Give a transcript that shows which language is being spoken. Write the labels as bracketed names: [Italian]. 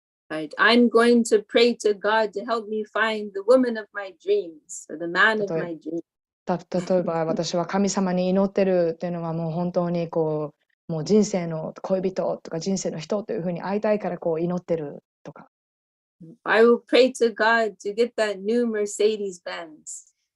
[English] Right? I'm going to pray to God to help me find the woman of my dreams or the man of my dreams. [Japanese] 例えば私は神様に祈ってるっていうのはもう本当にこうもう人生の恋人とか人生の人というふうに会いたいからこう祈ってるとか。 [English] I will pray to God to get that new Mercedes Benz.